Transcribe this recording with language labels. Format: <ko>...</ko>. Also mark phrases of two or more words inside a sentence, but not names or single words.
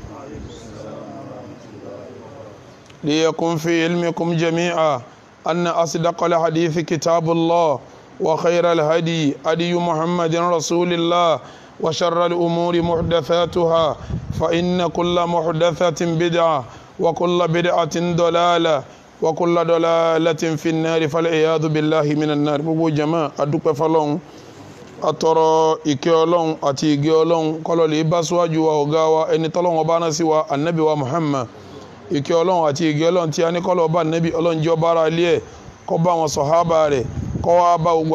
<ar>ليكن في علمكم جميعا أن أصدق الحديث كتاب الله وخير الهدي هدي محمد رسول الله وشر الأمور محدثاتها فإن كل محدثة بدعة وكل بدعة ضلالة وكل ضلالة في النار فالعياذ بالله من النار</ar> <yo>gbogbo jama adúpẹ́ fọ́lọ́run atọrọ ìkẹ́ Ọlọ́run àti ìgẹ́ Ọlọ́run kó lọ lè bá síwájú wa ọ̀gá wa ẹni tọ́lọ́run bá rán sí wa annabi wa Muhammad ìkẹ́ Ọlọ́run àti ìgẹ́ Ọlọ́run tí a ní kó lọ bá annabi Ọlọ́run jẹ́ ọba ara ilé ẹ̀ kó bá wọn sàhábà rẹ̀ kó wá bá gbogbo</yo>